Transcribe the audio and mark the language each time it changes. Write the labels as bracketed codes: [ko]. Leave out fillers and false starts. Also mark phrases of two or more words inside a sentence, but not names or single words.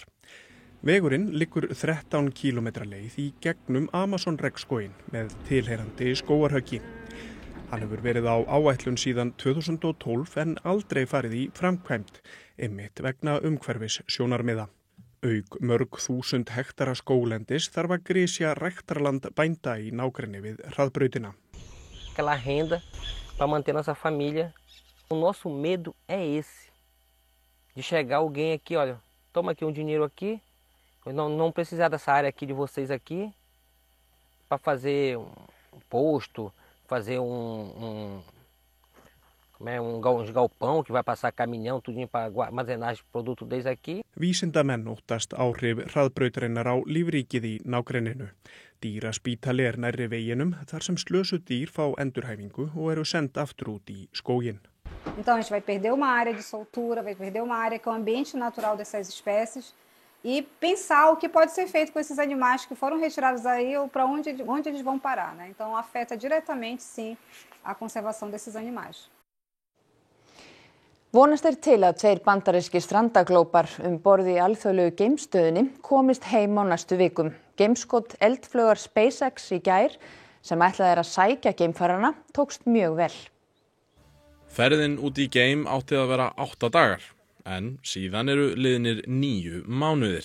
[is] Vegurinn liggur 13 kílómetra leið í gegnum Amazon regnskóginn með tilheyrandi skógarhöggi. Hann hefur verið á áætlun síðan 2012 en aldrei farið í framkvæmd, einmitt vegna umhverfis sjónarmiða. Auk mörg þúsund hektara skóglendis þarf að grisja ræktarland bænda í nágrenni við hraðbrautina. [pt] Aquela renda para manter nossa família. O nosso medo é esse, de chegar alguém aqui, olha, toma aqui dinheiro aqui, não precisar dessa área aqui de vocês aqui, para fazer posto, fazer galpão que vai passar caminhão, tudinho para armazenar os produtos deles aqui. [is] Vísindamenn óttast áhrif hraðbrautarinnar á lífríkið í nágrenninu. Dýraspítali er nærri veginum þar sem slösuð dýr fá endurhæfingu og eru send aftur út í skóginn. [pt] Então a gente vai perder uma área de soltura, vai perder uma área que é o ambiente natural dessas espécies e pensar o que pode ser feito com esses animais que foram retirados aí ou para onde eles vão parar, né? Então afeta diretamente sim a conservação desses animais. [is] Vonast er til að 2 bandarískir strandaglópar borð í alþjóðlegu geimstöðinni komist heim á næstu vikum. Geimskot eldflaugar SpaceX í gær sem ætlað að sækja geimfarana tókst mjög vel. Ferðin út í geim átti að vera 8 dagar, en síðan eru liðnir 9 mánuðir.